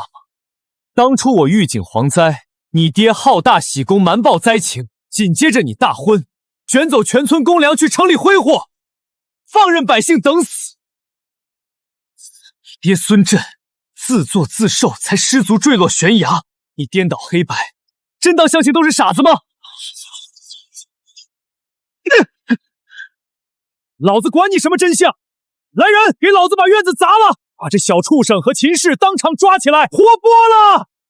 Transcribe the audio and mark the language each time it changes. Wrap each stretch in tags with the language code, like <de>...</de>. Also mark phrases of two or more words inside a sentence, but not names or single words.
<zh>當初我預警蝗災，你爹好大喜功，瞞報災情，緊接着你大婚，捲走全村公糧去城裡揮霍，放任百姓等死。你爹孫振自作自受，才失足墜落懸崖。你顛倒黑白，真當鄉親都是傻子嗎？老子管你什麼真相！來人，給老子把院子砸了，把這小畜生和秦氏當場抓起來，活剝了！</zh>